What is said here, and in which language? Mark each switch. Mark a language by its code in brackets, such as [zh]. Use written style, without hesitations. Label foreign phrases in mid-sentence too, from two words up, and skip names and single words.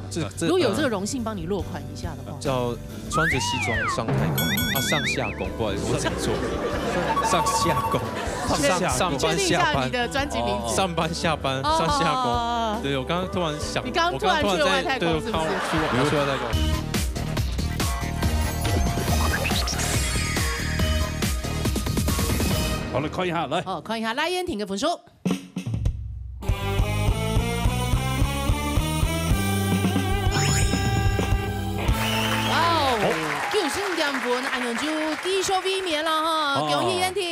[zh] 如果有這個榮幸幫你落款一下的話，叫穿着西裝上太空，上下工，不好意思，我講錯，上下工。上班下班，你的專輯名字。上班下班，上下工。對，我剛剛突然想，你剛剛突然去了外太空，是不是？去外太空。好，来看一下，来。好，看一下赖燕婷的分数。哇哦，95.5分，安永就继续卫冕了哈，恭喜燕婷。